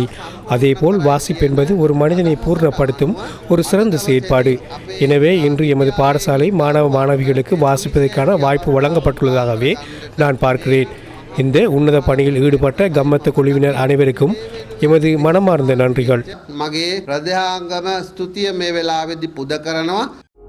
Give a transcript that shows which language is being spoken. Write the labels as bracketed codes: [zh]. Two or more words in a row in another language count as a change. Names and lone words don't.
[ta] அதேபோல் வாசிப்பு என்பது ஒரு மனிதனை பூர்ணப்படுத்தும் ஒரு சிறந்த செயற்பாடு. எனவே இன்று எமது பாடசாலை மாணவ மாணவிகளுக்கு வாசிப்பதற்கான வாய்ப்பு வழங்கப்பட்டுள்ளதாகவே நான் பார்க்கிறேன். இந்த உன்னத பணியில் ஈடுபட்ட கம்மத்து குழுவினர் அனைவருக்கும் எமது மனமார்ந்த நன்றிகள். [si] මගේ ප්‍රධාංගම ස්තුතිය මේ වෙලාවේදී පුද කරනවා.